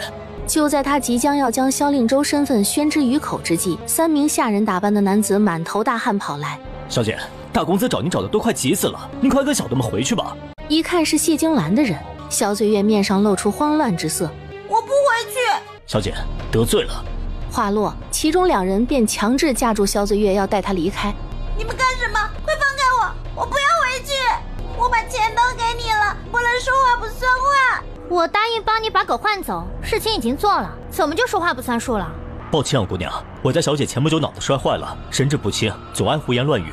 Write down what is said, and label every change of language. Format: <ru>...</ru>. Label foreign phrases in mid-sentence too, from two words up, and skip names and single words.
<zh>就在他即將要將蕭令州身份宣之於口之際，3名下人打扮的男子滿頭大汗跑來。小姐，大公子找您找的都快急死了，您快跟小的们回去吧。一看是謝京蘭的人，蕭醉月面上露出慌亂之色。我不回去。小姐，得罪了。話落，其中2人便強制架住蕭醉月，要帶他離開。你們幹什麼？快放開我！我不要回去！我把錢都給你了，不能說話不算話。我答應幫你把狗換走，事情已經做了，怎麼就說話不算數了？抱歉啊，姑娘，我家小姐前不久腦子摔壞了，神志不清，總愛胡言亂語。</zh>